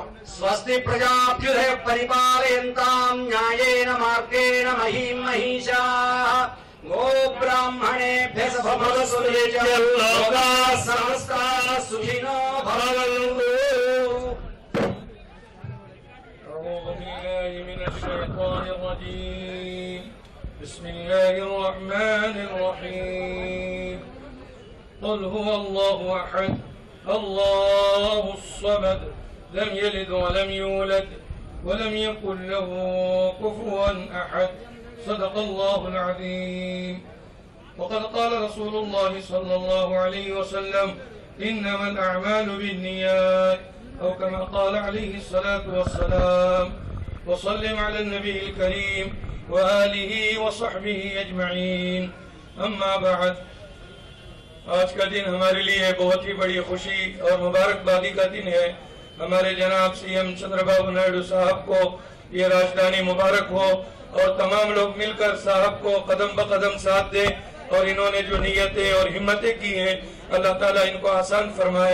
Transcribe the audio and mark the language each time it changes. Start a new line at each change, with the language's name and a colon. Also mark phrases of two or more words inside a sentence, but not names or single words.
Sanskrit: స్వస్తి ప్రజాభ్యుదయ పరిపాలయంతాం న్యాయేన మార్గేణ మహీం మహిషాః గో బ్రాహ్మణేభ్యః శుభమస్తు నిత్యం లోకాః సమస్తాః సుఖినో భవంతు.
Arabic: أعوذ بالله من الشيطان الرجيم. بسم الله الرحمن الرحيم. قل هو الله أحد الله الصمد لم يلد ولم يولد ولم يكن له كفوا أحد صدق الله العظيم. وقد قال رسول الله صلى الله عليه وسلم إنما الأعمال بالنيات أو كما قال عليه الصلاة والسلام. وسلم على النبي الكريم وآله وصحبه أجمعين. أما بعد،
Urdu: آج کا دن ہمارے لیے بہت ہی بڑی خوشی اور مبارکبادی کا دن ہے. ہمارے جناب سی ایم چندر بابو نائیڈو صاحب کو یہ راجدھانی مبارک ہو اور تمام لوگ مل کر صاحب کو قدم بقدم ساتھ دیں اور انہوں نے جو نیتیں اور ہمتیں کی ہیں اللہ تعالیٰ ان کو آسان فرمائے.